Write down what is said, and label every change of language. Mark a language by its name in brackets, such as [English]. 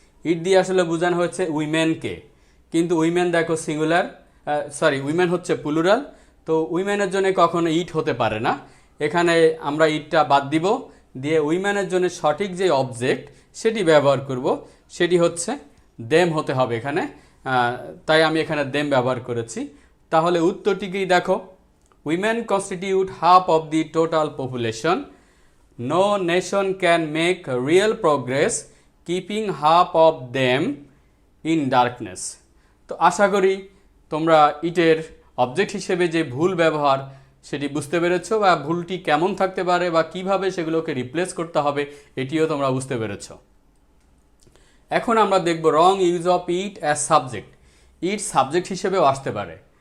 [Bangla] ইট দিয়ে আসলে বোঝানো হচ্ছে উইমেনকে, কিন্তু উইমেন দেখো সিঙ্গুলার, উইমেন হচ্ছে প্লুরাল। তো উইমেনের জন্য কখনো ইট হতে পারে না, এখানে আমরা ইটটা বাদ দিব, দিয়ে উইমেনের জন্য সঠিক যে অবজেক্ট সেটি ব্যবহার করব, সেটি হচ্ছে দেম হতে হবে এখানে, তাই আমি এখানে দেম ব্যবহার করেছি। তাহলে উত্তরটিকেই দেখো, [English] women constitute half of the total population. No nation can make real progress keeping half of them in darkness. [Bangla] তো আশা করি তোমরা ইটের অবজেক্ট হিসেবে যে ভুল ব্যবহার সেটি বুঝতে পেরেছো, বা ভুলটি কেমন থাকতে পারে বা কিভাবে সেগুলোকে রিপ্লেস করতে হবে এটিও তোমরা বুঝতে পেরেছো। এখন আমরা দেখব [English] Wrong use of it as subject. [Bangla] It subject হিসেবেও আসতে পারে।